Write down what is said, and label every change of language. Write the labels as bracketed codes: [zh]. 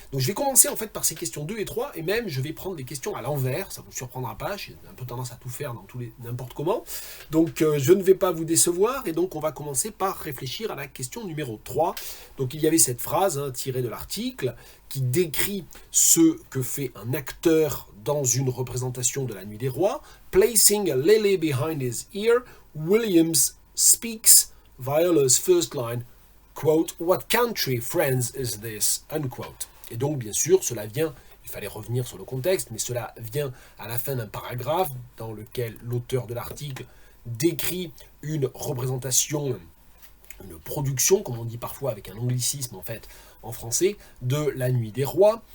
[fr] Donc je vais commencer en fait par ces questions 2 et 3, et même je vais prendre des questions à l'envers, ça ne vous surprendra pas, j'ai un peu tendance à tout faire dans n'importe comment. Donc je ne vais pas vous décevoir, et donc on va commencer par réfléchir à la question numéro 3. Donc il y avait cette phrase tirée de l'article qui décrit ce que fait un acteur dans une représentation de La Nuit des Rois. [en] Placing a lily behind his ear, Williams speaks Viola's first line, quote, "What country, friends, is this?" unquote. [fr] Et donc, bien sûr, cela vient, il fallait revenir sur le contexte, mais cela vient à la fin d'un paragraphe dans lequel l'auteur de l'article décrit une représentation, une production, comme on dit parfois avec un anglicisme en fait, en français, de La Nuit des Rois.